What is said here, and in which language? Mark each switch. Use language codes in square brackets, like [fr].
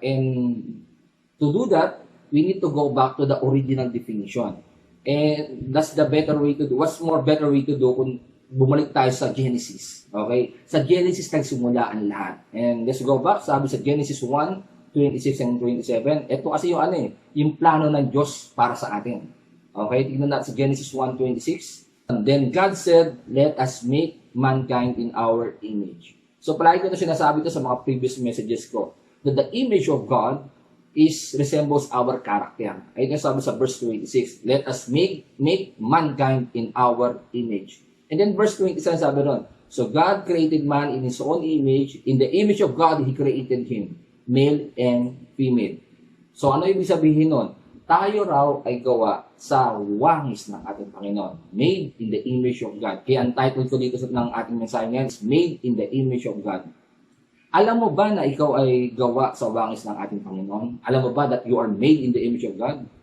[en] And to do that, we need to go back to the original definition. And that's the better way to do. What's more better way to do [tl] kung bumalik tayo sa Genesis? [en] Okay? [tl] Sa Genesis nagsimula ang lahat. [en] And let's go back, [tl] sabi sa Genesis 1:26 and 27. Ito kasi yung plano ng Diyos para sa atin. [en] Okay? [tl] Tignan natin sa Genesis [en] 1:26. And then God said, let us make mankind in our image. [tl] So palagi ko na sinasabi ito sa mga previous messages ko, [en] that the image of God resembles our character. [tl] Ayun yung sabi sa verse 26, [en] let us make mankind in our image. And then verse 27 [tl] sabi ron, [en] so God created man in His own image, in the image of God He created him, male and female. [tl] So ano ibig sabihin nun? Tayo raw ay gawa sa wangis ng ating Panginoon. [en] Made in the image of God. [tl] Kaya ang title ko dito ng ating mensahe ngayon [en] is Made in the Image of God. [tl] Alam mo ba na ikaw ay gawa sa wangis ng ating Panginoon? Alam mo ba [en] that you are made in the image of God?